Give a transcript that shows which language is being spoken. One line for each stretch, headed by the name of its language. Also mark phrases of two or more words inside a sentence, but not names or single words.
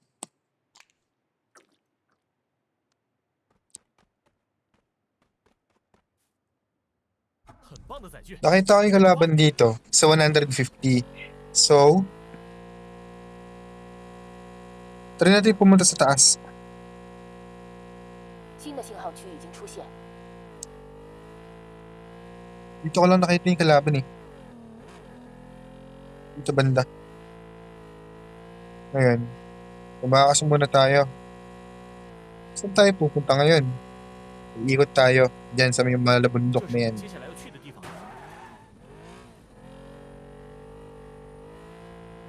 Chinese: 很棒的载具，
Filipino: Nakita ko yung kalaban dito sa 150. So, try natin pumunta sa taas.
Chinese: 新的信号区已经出现，
Filipino: Dito ko lang nakita yung kalaban eh. Dito banda. Ngayon, tumakas muna tayo. Saan tayo pupunta ngayon? Iikot tayo dyan sa may malabundok
Chinese: 这是
Filipino: na
Chinese: 我
Filipino: yan.
Chinese: 们接下来要去的地方。